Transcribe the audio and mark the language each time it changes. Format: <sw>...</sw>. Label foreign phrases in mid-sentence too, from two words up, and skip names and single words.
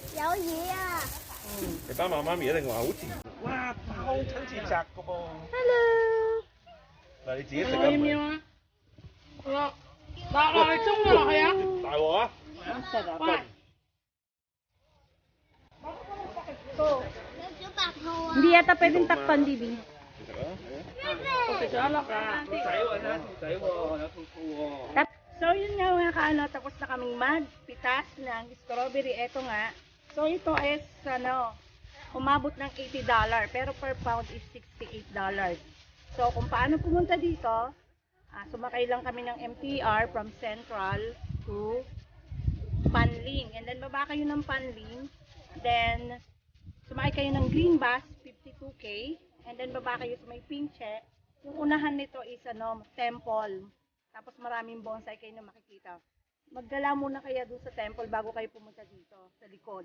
<yue>你爸爸媽咪一定話好甜。哇，好親切摘個噃。</yue> <en>Hello!</en> <yue>嗱，你自己食啊。要唔要啊？落去中咗落去啊！大鑊啊！</yue> <tl>Ang sarap.</tl> <yue>喂，</yue> <tl>Hindi yata pwedeng takpan, Bibi.</tl> <yue>食啊！食咗一粒啦。</yue> <tl>So, yun nga mga kaano, tapos na kaming magpitas ng strawberry. Eto nga. So, ito is, umabot ng $80, pero</tl> <en>per pound</en> <tl>is $68. So, kung paano pumunta dito, sumakay lang kami ng MTR</tl> <en>from Central to Panling. And then,</en> <tl>baba kayo ng Panling. Then, sumakay kayo ng Green Bus, 52K. And then, baba kayo sa may Pinche. Yung unahan nito is, temple. Tapos maraming bonsai kayo na makikita. Maggala muna kaya doon sa temple bago kayo pumunta dito, sa likod.</tl>